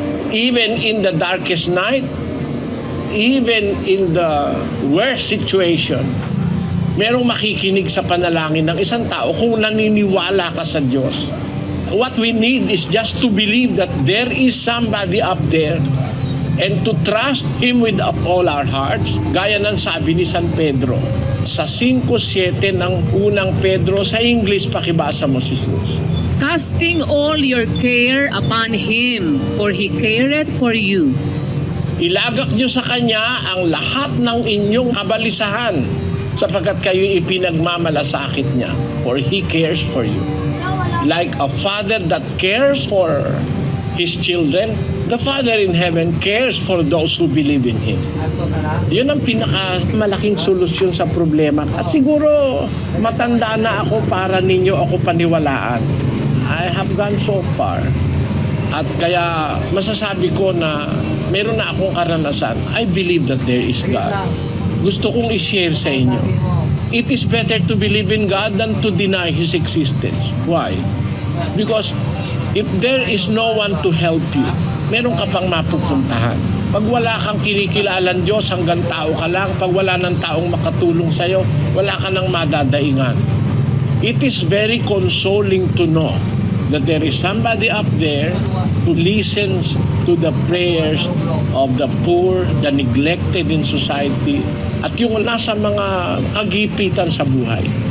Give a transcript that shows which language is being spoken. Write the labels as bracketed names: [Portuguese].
[English] Even in the darkest night, even in the worst situation, [Filipino] merong makikinig sa panalangin ng isang tao kung naniniwala ka sa Diyos. [English] What we need is just to believe that there is somebody up there and to trust Him with all our hearts. [Filipino] Gaya ng sabi ni San Pedro sa 5:7 ng unang Pedro, sa English pakibasa mo si Jesus. [English] Casting all your care upon Him, for He careth for you. [Filipino] Ilagak nyo sa Kanya ang lahat ng inyong kabalisahan sapagkat kayo ipinagmamalasakit niya, [English] for He cares for you. Like a father that cares for his children, the Father in heaven cares for those who believe in Him. [Filipino] Yun ang pinakamalaking solusyon sa problema. At siguro, matanda na ako para ninyo ako paniwalaan. [English] I have gone so far. [Filipino] At kaya masasabi ko na meron na akong karanasan. [English] I believe that there is God. [Filipino] Gusto kong i-share sa inyo. [English] It is better to believe in God than to deny His existence. Why? Because if there is no one to help you, [Filipino] meron ka pang mapupuntahan. Pag wala kang kinikilalang Diyos, hanggang tao ka lang. Pag wala ng taong makatulong sa'yo, wala ka nang madadaingan. [English] It is very consoling to know that there is somebody up there who listens to the prayers of the poor, the neglected in society, [Filipino] at yung nasa mga kagipitan sa buhay.